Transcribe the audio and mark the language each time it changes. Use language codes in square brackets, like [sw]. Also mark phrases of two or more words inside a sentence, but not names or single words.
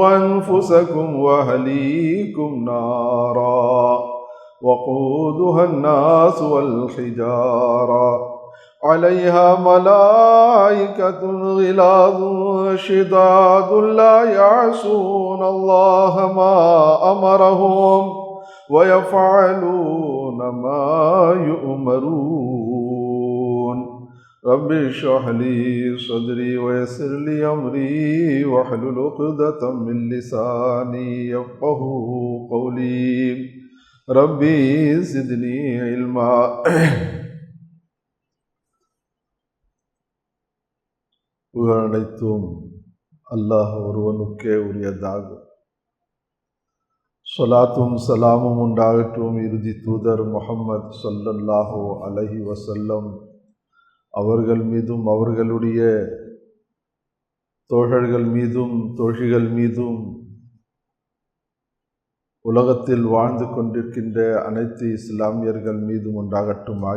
[ar] أنفسكم وأهليكم نارا وقودها الناس والحجارة عليها ملائكة غلاظ شداد لا يعصون الله ما أمرهم ويفعلون ما يؤمرون. رب اشرح لي صدري ويسر لي أمري واحلل عقدة من لساني يفقهوا قولي. ربي زدني علما. [ta] புகழனைத்தும் அல்லாஹ் ஒருவனுக்கே உரியதாகும். ஸலாத்தும் சலாமும் உண்டாகட்டும் இறுதி தூதர் முஹம்மது [ar] صلى الله عليه وسلم [ta] அவர்கள் மீதும் அவர்களுடைய தோழர்கள் மீதும் தோழிகள் மீதும் உலகத்தில் வாழ்ந்து கொண்டிருக்கின்ற அனைத்து இஸ்லாமியர்கள் மீதும் உண்டாகட்டுமாக.